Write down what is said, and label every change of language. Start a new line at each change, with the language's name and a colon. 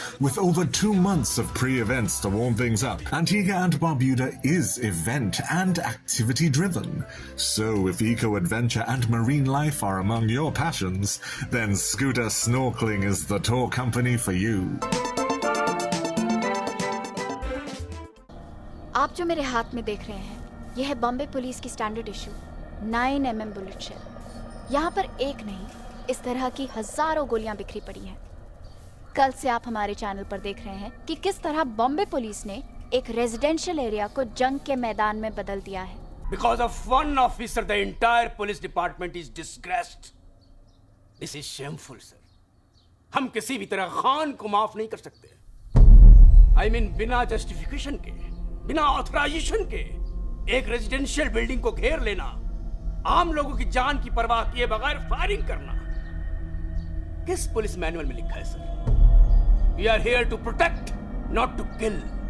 English: With over 2 months of pre-events to warm things up, Antigua and Barbuda is event and activity driven. So if eco-adventure and marine life are among your passions, then Scooter Snorkeling is the tour company for you.
Hindi: आप जो मेरे हाथ में देख रहे हैं यह है बॉम्बे पुलिस की standard issue 9mm bullet shell. यहाँ पर एक नहीं, इस तरह की हजारों गोलियां बिखरी पड़ी हैं। कल से आप हमारे चैनल पर देख रहे हैं कि किस तरह बॉम्बे पुलिस ने एक रेजिडेंशियल एरिया को जंग के मैदान में बदल दिया है।
English: Because of one officer, the entire police department is disgraced. This is shameful, sir.
Hindi: हम किसी भी तरह खान को माफ नहीं कर सकते।
English: I mean,
Hindi: बिना justification के, बिना ऑथराइजेशन के एक रेजिडेंशियल बिल्डिंग को घेर लेना, आम लोगों की जान की परवाह किए बगैर फायरिंग करना, किस पुलिस मैनुअल में लिखा है sir?
English: We are here to protect, not to kill.